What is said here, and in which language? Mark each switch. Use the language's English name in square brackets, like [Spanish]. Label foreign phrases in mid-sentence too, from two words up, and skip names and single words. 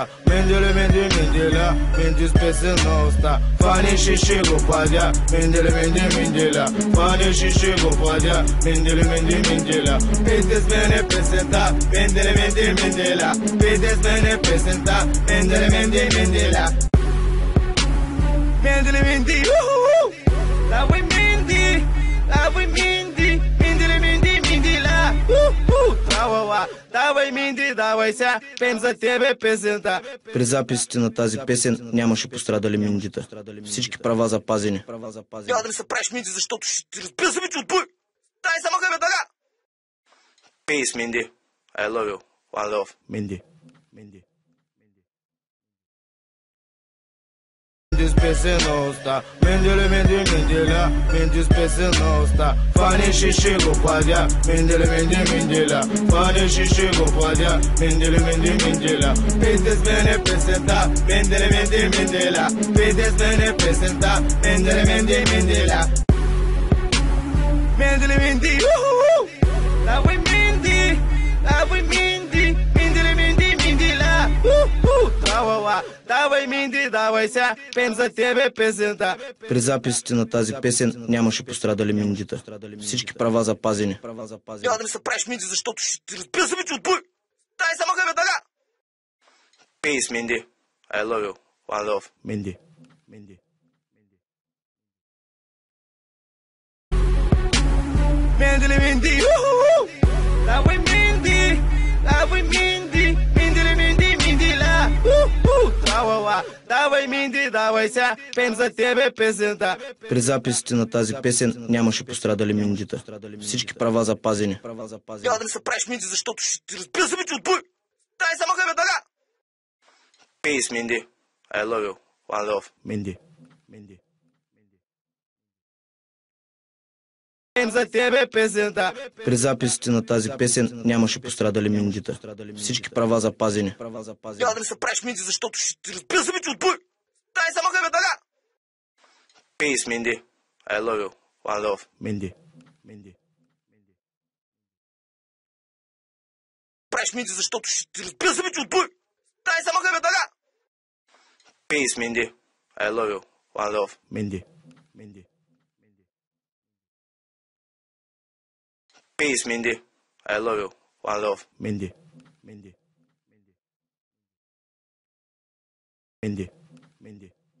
[Bulgarian] Минди с песен на уста. Фани шиши го пладя, Минди, Фани шиши го пладя, Минди. Пейте с мене песента, Минди. Пейте с мене песента, Минди. Минди, давай Минди, Минди ла. Тралала, давай Минди, давай ся, пеем за тебе песента. При записите на тази песен нямаше пострадали Миндита. Всички права запазени. Няма да ми се правиш, Минди, защото ще ти разбия зъбите от бой. Дай само бе, дага! Peace, Mindy. [English] I love you. One love. [Bulgarian] Минди. Минди с песен на уста. Минди с песен на уста. Фани шиши го пладя, Минди. Фани шиши го пладя, Минди. Пейте с мене песента, Минди. Пейте с мене песента, Минди. Давай Минди ла. Тралала, давай Минди, давай ся, пеем за тебе песента. При записите на тази песен нямаше пострадали Миндита. Всички права запазени. Няма да ми се правиш, Минди, защото ще ти разбия зъбите от бой. Дай само бе, дага! Peace, Mindy. [English] I love you. One love. [Bulgarian] Минди. Минди, давай Минди ла. Тралала, давай Минди, давай ся, пеем за тебе песента. При записите на тази песен нямаше пострадали Миндита. Всички права запазени. Няма да ми се правиш, Минди, защото ще ти разбия зъбите от бой. Дай само бе, дага! Peace, Mindy. [English] I love you. One love. [Bulgarian] Минди. За тебе песента. При записите на тази песен нямаше пострадали Миндита. Всички права запазени. Няма да ми се правиш, Минди, защото ще ти разбия зъбите от бой. Дай само бе, дага! Peace, Mindy. [English] I love you. One love. [Bulgarian] Минди. Правиш, Минди, защото ще ти разбия зъбите от бой. Дай само бе, дага! Peace, Mindy. [English] I love you. One love. [Bulgarian] Минди. [English] Peace, Mindy. I love you. One love. [Bulgarian] Минди.